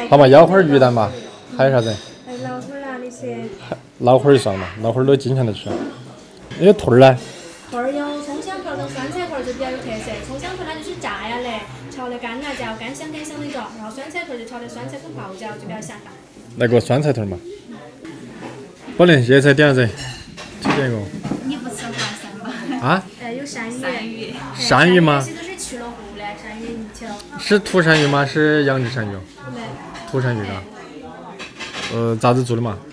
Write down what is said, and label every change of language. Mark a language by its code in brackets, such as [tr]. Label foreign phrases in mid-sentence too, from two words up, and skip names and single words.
[zh] 好吧，腰花、魚蛋吧，還有啥子？還有老花啦那些。老花算嘛，老花都經常的吃。有兔兒呢？兔兒有蔥香兔兒跟酸菜兔兒就比較有特色。蔥香兔它就是炸呀嘞，炒的干辣椒，干香干香那種。然後酸菜兔就炒的酸菜跟泡椒，就比較下飯。來個酸菜兔嘛。寶蓮，熱菜點啥子？推薦一個。你不吃淮山吧？啊？有鱔魚。鱔魚嗎？這些都是去了湖的鱔魚，你吃了。是土鱔魚嗎？是養殖鱔魚？土鱔魚啊。咋子做的嘛？